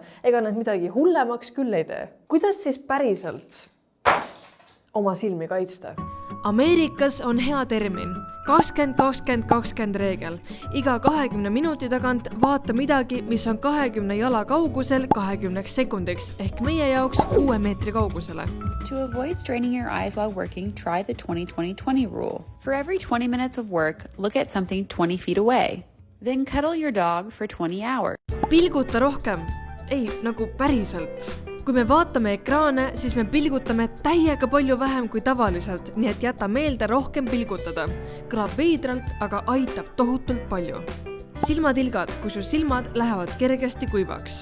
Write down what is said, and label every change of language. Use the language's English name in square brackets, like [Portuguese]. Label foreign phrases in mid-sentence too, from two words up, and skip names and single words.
[Estonian] Ega nad midagi hullemaks küll ei tee. Kuidas siis päriselt oma silmi kaitsta? Ameerikas on hea termin 20-20-20 reegel. Iga 20 minuti tagant vaata midagi, mis on 20 jala kaugusel 20 sekundiks ehk meie jaoks 6 meetri kaugusele. [English] To avoid straining your eyes while working, try the 20-20-20 rule. For every 20 minutes of work, look at something 20 feet away. Then cuddle your dog for 20 hours. [Estonian] Pilguta rohkem. Ei, nagu päriselt. Kui me vaatame ekraane, siis me pilgutame täiega palju vähem kui tavaliselt, nii et jäta meelde rohkem pilgutada. Kõlab veidralt, aga aitab tohutult palju. Silmatilgad, kui su silmad lähevad kergesti kuivaks.